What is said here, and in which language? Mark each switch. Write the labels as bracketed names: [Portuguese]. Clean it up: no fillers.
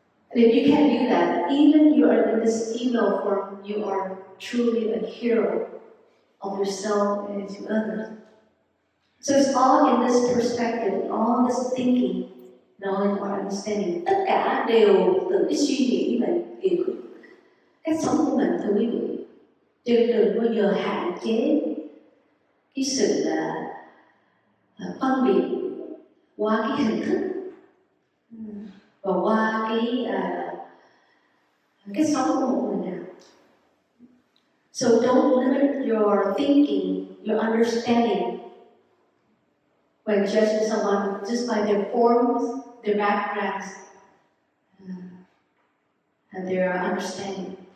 [English] And if you can do that, even you are in this female form, you are truly a hero of yourself and to others. So it's all in this perspective, all this thinking, knowledge or understanding. [Vietnamese] Tất cả đều từ cái suy nghĩ mình, từ cách sống của mình, thưa quý vị. Chứ đừng bao giờ hạn chế cái sự phân biệt qua cái hình thức, và qua cái sống của một người nào. [English] So don't limit your thinking, your understanding when judging someone just by their forms, their backgrounds, and their understanding.